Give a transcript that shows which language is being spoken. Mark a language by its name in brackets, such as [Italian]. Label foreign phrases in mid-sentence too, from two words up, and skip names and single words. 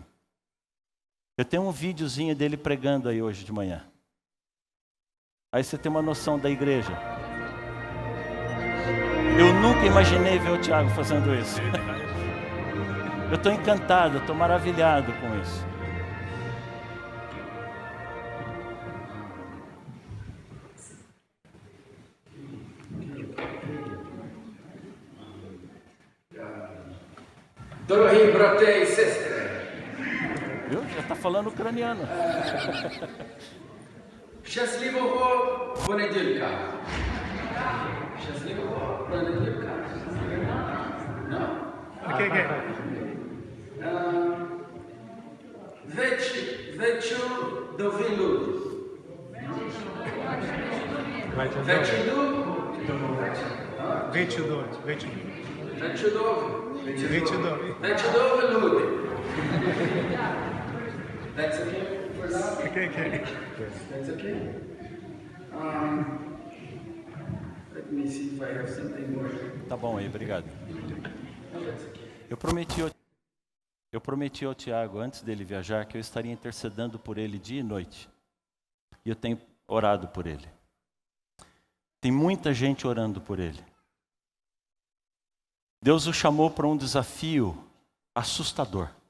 [Portuguese] Eu tenho um videozinho dele pregando aí hoje de manhã. Aí você tem uma noção da igreja. Eu nunca imaginei ver o Tiago fazendo isso. Eu estou encantado, eu estou maravilhado com isso. [Ukrainian] Дорогі брати і сестри, [Portuguese] Viu? Já está falando ucraniano. [Ukrainian] щасливого понеділька. Щасливого понеділька. Вечудові люди. Вечудові люди. [English] That's okay for now? Okay. That's okay? Let me see if I have something more. [Portuguese] Tá bom aí, obrigado. Eu prometi ao Tiago, antes dele viajar, que eu estaria intercedendo por ele dia e noite. E eu tenho orado por ele. Tem muita gente orando por ele. Deus o chamou para um desafio assustador.